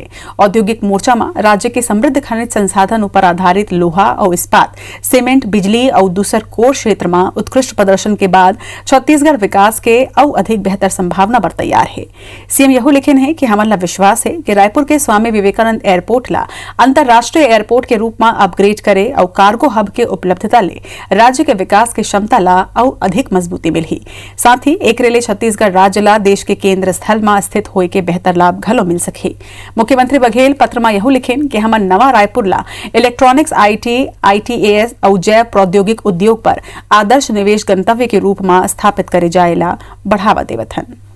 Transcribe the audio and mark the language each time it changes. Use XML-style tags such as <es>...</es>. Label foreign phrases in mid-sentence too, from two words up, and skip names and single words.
<hne>औद्योगिक मोर्चा में राज्य के समृद्ध खनिज संसाधन पर आधारित लोहा और इस्पात, सीमेंट, बिजली और दूसर कोर क्षेत्र में उत्कृष्ट प्रदर्शन के बाद छत्तीसगढ़ विकास के और अधिक बेहतर संभावना पर तैयार है। सीएम यह लिखे हैं कि हमारा विश्वास है कि रायपुर के स्वामी विवेकानंद एयरपोर्ट ला अंतर्राष्ट्रीय एयरपोर्ट के रूप में अपग्रेड करे और कार्गो हब के उपलब्धता ले राज्य के विकास की क्षमता ला और अधिक मजबूती मिली। साथ ही एक रेले छत्तीसगढ़ राज्य ला देश के केंद्र स्थल में स्थित होए के बेहतर लाभ घलो मिल सके। मुख्यमंत्री बघेल पत्र में यह लिखें कि हमार नवा रायपुर ला इलेक्ट्रॉनिक्स, IT, ITAS और जैव प्रौद्योगिक उद्योग पर आदर्श निवेश गंतव्य के रूप में स्थापित करे जाएला बढ़ावा देवथन।</hne>